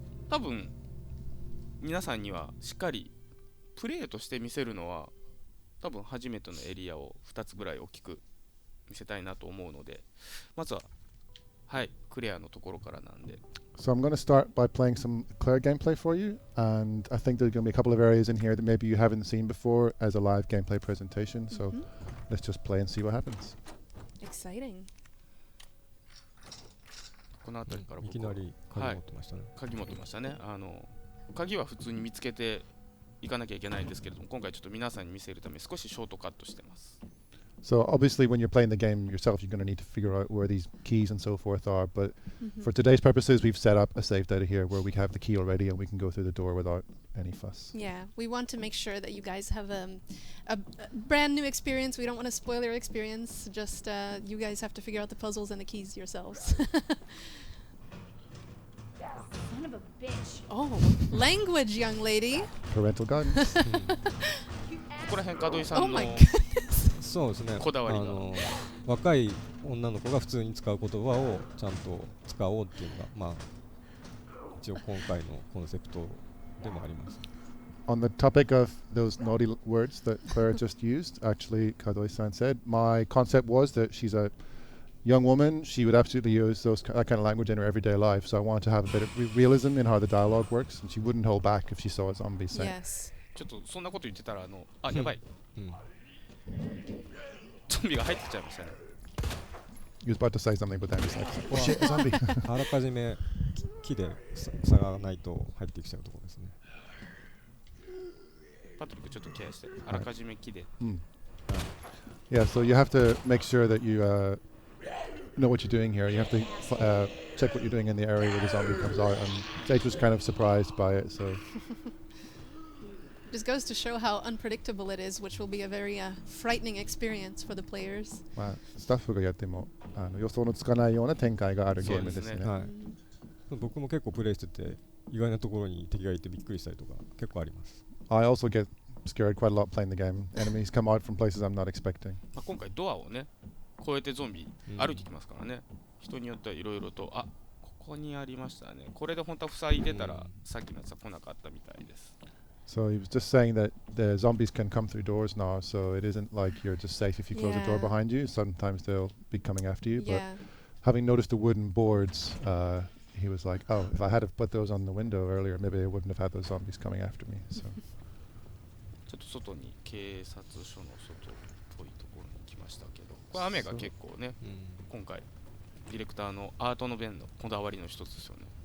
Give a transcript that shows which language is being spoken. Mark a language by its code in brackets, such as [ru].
[ja] 多分皆さんにはしっかりプレイとして見せるのは多分初めてのエリアを2つぐらい大きく見せたいなと思うので、まずははいクリアのところからなんで。 [en] So I'm going to start by playing some clear gameplay for you, and I think there's going to be a couple of areas in here that maybe you haven't seen before as a live gameplay presentation. So let's just play and see what happens. Exciting. [ja] この辺りからいきなり鍵持ってましたね。鍵持ってましたね。鍵は普通に見つけていかなきゃいけないんですけれども、今回ちょっと皆さんに見せるため少しショートカットしてます。 [en] So obviously when you're playing the game yourself, you're going to need to figure out where these keys and so forth are. But for today's purposes, we've set up a safe data here where we have the key already and we can go through the door without any fuss. Yeah, we want to make sure that you guys have a brand new experience. We don't want to spoil your experience. Just you guys have to figure out the puzzles and the keys yourselves. Son of a bitch. Oh, language, young lady. Parental guidance. [ja] ここら辺門井さん [en] Oh [ja] の [en] my goodness. [ja] そうですね。こだわりが若い女の子が普通に使う言葉をちゃんと使おうっていうのが一応今回のコンセプトでもあります。 [en] On the topic of those naughty words that Clara just used, actually, Kadoi-san said, my concept was that she's a young woman. She would absolutely use that kind of language in her everyday life. So I wanted to have a bit of realism in how the dialogue works, and she wouldn't hold back if she saw a zombie say. Yes. [ja] ちょっとそんなこと言ってたらやばい。ゾンビが入ってきちゃいましたね。 [en] He was about to say something, but then he's like, oh shit, a zombie. [ja] あらかじめ木で差がないと入ってきちゃうところですね。パトリックちょっとケアして、あらかじめ木で。 [en] Yeah, so you have to make sure that you know what you're doing here. You have to check what you're doing in the area where the zombie comes out. And Jake was kind of surprised by it, so Just goes to show how unpredictable it is, which will be a very frightening experience for the players. [ja] まあスタッフがやっても予想のつかないような展開があるゲームですね。はい。僕も結構プレイしてて意外なところに敵がいてびっくりしたりとか結構あります。 [en] I also get scared quite a lot playing the game. Enemies come out from places I'm not expecting. [ja] まあ今回ドアをね、越えてゾンビ歩いてきますからね。人によってはいろいろと、あ、ここにありましたね。これで本当は塞いでたら、さっきのやつは来なかったみたいです。 [en] So he was just saying that the zombies can come through doors now, so it isn't like you're just safe if you close the door behind you. Sometimes they'll be coming after you. But having noticed the wooden boards, he was like, oh, if I had have put those on the window earlier, maybe I wouldn't have had those zombies coming after me. So [ja] ちょっと外に警察署の外っぽいところに来ましたけど、これ雨が結構ね、今回ディレクターのアートの弁のこだわりの一つですよね。